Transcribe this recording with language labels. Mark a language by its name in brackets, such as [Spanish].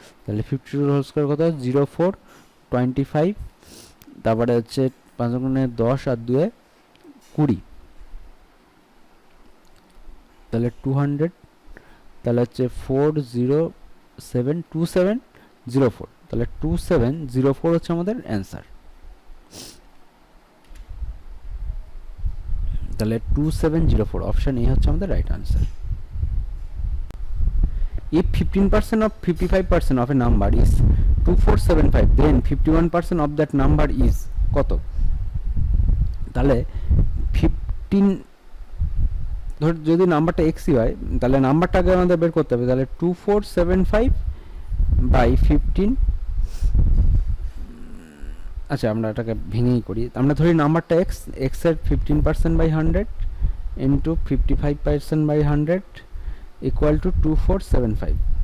[Bangla] তাহলে 52 এর whole square কত 04 25, তারপরে হচ্ছে 5 গুণে 10 আর 2 এ 20, তাহলে 200, তাহলে হচ্ছে 4072704, তাহলে 2704 হচ্ছে আমাদের অ্যান্সার। তাহলে 2704 অপশন এ হচ্ছে আমাদের right answer. [English] If 15% of 55% of a number is 2475, then 51% of that number is [Bangla] কত? তাহলে 15 ধর যদি নাম্বারটা এক্সই হয় তাহলে নাম্বারটাকে আমাদের বের করতে হবে। তাহলে 2475/15, আচ্ছা আমরা এটাকে ভেঙেই করি, আমরা ধরি নাম্বারটা এক্স, এক্স এর 15%/100 ইন্টু 55%/100 = 2475।